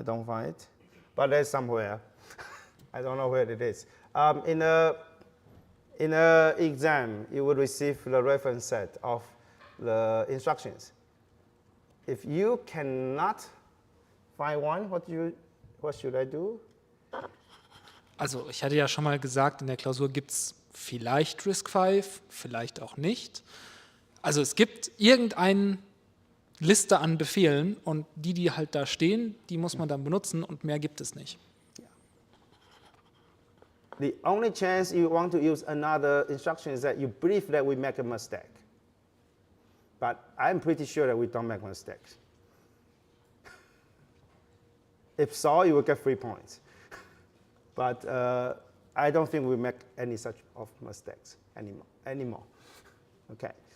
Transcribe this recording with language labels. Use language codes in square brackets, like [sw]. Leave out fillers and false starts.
[en] I don't find it. But there's somewhere. I don't know where it is. In an exam, you will receive the reference set of the instructions. If you cannot find one, what should I do? [de] Also ich hatte ja schon mal gesagt, in der Klausur gibt es vielleicht RISC-V, vielleicht auch nicht. Also es gibt irgendeine Liste an Befehlen und die halt da stehen, die muss man dann benutzen und mehr gibt es nicht. [en] The only chance you want to use another instruction is that you believe that we make a mistake. But I'm pretty sure that we don't make mistakes. If so, you will get 3 points. But I don't think we make any such of mistakes anymore. Okay.